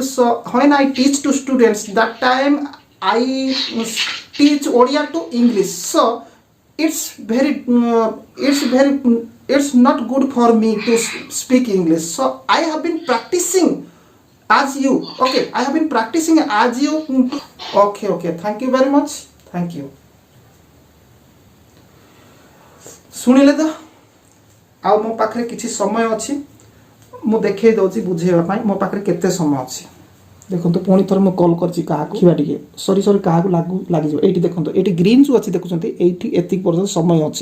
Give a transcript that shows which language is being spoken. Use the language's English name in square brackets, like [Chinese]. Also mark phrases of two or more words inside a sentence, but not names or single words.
[English] So when I teach to students, that time I teach Odia to English. So it's not good for me to speak English. So I have been practicing as you. Okay, I have been practicing as you. Okay. Thank you very much. Thank you. [Odia] ଶୁଣିଲେ ତ ଆଉ ମୋ ପାଖରେ କିଛି ସମୟ ଅଛି, ମୁଁ ଦେଖେଇ ଦେଉଛି ବୁଝେଇବା ପାଇଁ ମୋ ପାଖରେ କେତେ ସମୟ ଅଛି। ଦେଖନ୍ତୁ ପୁଣି ଥରେ ମୁଁ କଲ୍ କରିଛି କାହାକୁ, ଦେଖିବା ଟିକେ ସରି କାହାକୁ ଲାଗିଯିବ। ଏଇଠି ଦେଖନ୍ତୁ, ଏଇଠି ଗ୍ରୀନ୍ ଯେଉଁ ଅଛି ଦେଖୁଛନ୍ତି, ଏଇଠି ଏତିକି ପର୍ଯ୍ୟନ୍ତ ସମୟ ଅଛି।